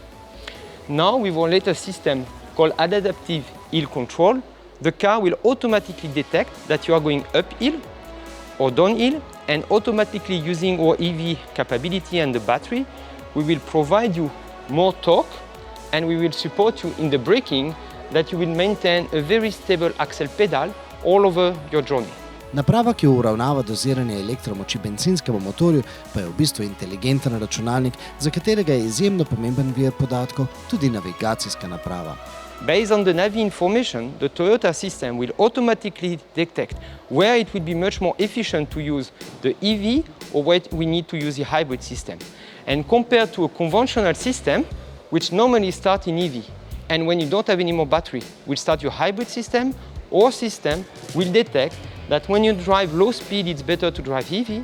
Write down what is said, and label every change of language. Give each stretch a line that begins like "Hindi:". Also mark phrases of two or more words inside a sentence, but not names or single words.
English: Now, with our latest system called Adaptive Hill Control, the car will automatically detect that you are going uphill or downhill, and automatically using our EV capability and the battery, we will provide you more torque and we will support you in the braking, that you will maintain a very stable axle pedal all over your journey.
Slovenian: Naprava, ki uravnava doziranje elektromoči bencinskemu motorju, pa je v bistvu inteligenten računalnik, za katerega je izjemno pomemben vir podatkov, tudi navigacijska naprava.
English: Based on the Navi information, the Toyota system will automatically detect where it will be much more efficient to use the EV or where we need to use the hybrid system. And compared to a conventional system, which normally starts in EV, and when you don't have any more battery, will start your hybrid system, our system will detect that when you drive low speed, it's better to drive EV.